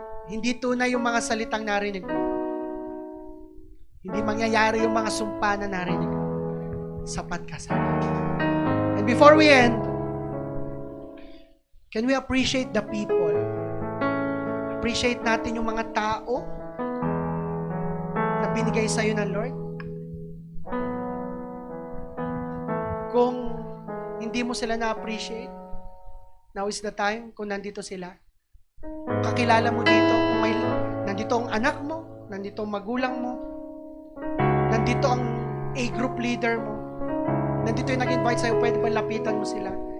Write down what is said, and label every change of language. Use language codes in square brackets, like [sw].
[tl] Hindi tunay yung mga salitang narinig mo. Hindi mangyayari yung mga sumpa na narinig mo. Sapat ka sa Lord. [en] And before we end, can we appreciate the people? [tl] Appreciate natin yung mga tao na binigay sa'yo ng Lord? Kung hindi mo sila na-appreciate, [en] now is the time [tl] kung nandito sila. Kung kakilala mo dito, kung nandito ang anak mo, nandito ang magulang mo, nandito ang A-group leader mo, nandito yung nag-invite sa'yo, pwede ba lapitan mo sila?